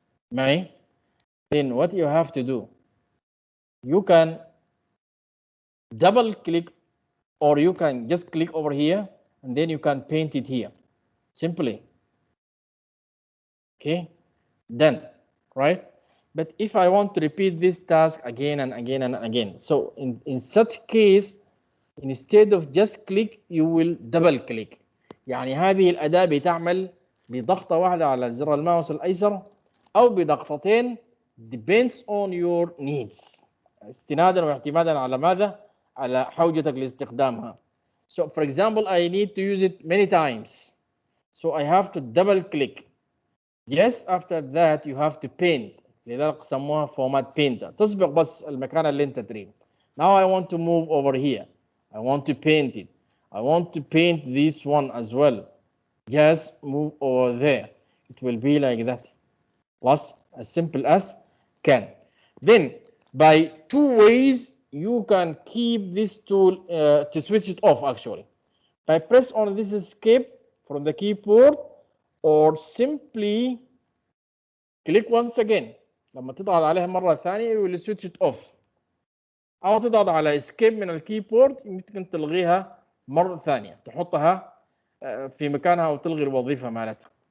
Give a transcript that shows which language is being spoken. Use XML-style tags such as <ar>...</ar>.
<en>Then what you have to do, you can double click, or you can just click over here, and then you can paint it here, simply. Okay, done, right? But if I want to repeat this task again and again and again, so in such case, instead of just click, you will double click.</en> <ar>يعني هذه الأداة بتعمل بضغطة واحدة على زر الماوس الأيسر أو بضغطتين</ar> <en>depends on your needs.</en> <ar>استنادا واعتمادا على ماذا؟ على حوجتك لاستخدامها.</ar> <en>So for example, I need to use it many times. So I have to double click. Yes, after that you have to paint.</en> <ar>لذلك سموها</ar> <en>format painter.</en> <ar>تسبق بس المكان اللي انت تريد.</ar> <en>Now I want to move over here. I want to paint it. I want to paint this one as well. Just move over there. It will be like that. Plus, as simple as can. Then, by 2 ways, you can keep this tool to switch it off actually. By press on this escape from the keyboard, or simply click once again.</en> <ar>لما تضغط عليها مرة ثانية</ar> <en>you will switch it off.</en> <ar>أو تضغط على escape من الكيبورد يمكن تلغيها مرة ثانية، تحطها في مكانها أو تلغي الوظيفة مالتها.</ar>